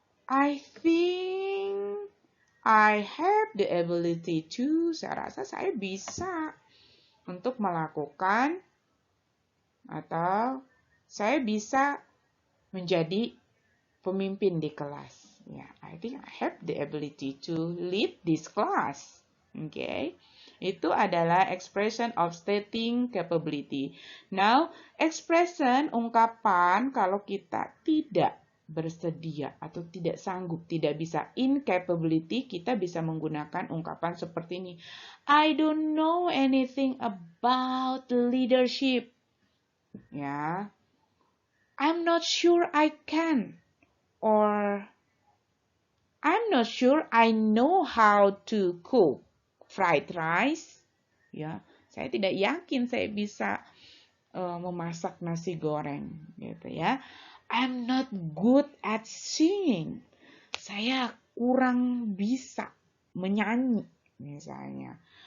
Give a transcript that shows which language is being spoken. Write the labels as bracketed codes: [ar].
[en] I think I have the ability to, [id] saya rasa saya bisa untuk melakukan atau saya bisa menjadi pemimpin di kelas. [en] Ya, I think I have the ability to lead this class. Okay, [id] itu adalah [en] expression of stating capability. [id] Now, expression ungkapan kalau kita tidak bersedia atau tidak sanggup, tidak bisa, incapability, kita bisa menggunakan ungkapan seperti ini. [en] I don't know anything about leadership. Ya, I'm not sure I can, or I'm not sure I know how to cook fried rice. [id] Ya, saya tidak yakin saya bisa memasak nasi goreng, gitu ya. [en] I'm not good at singing. [id] Saya kurang bisa menyanyi, misalnya.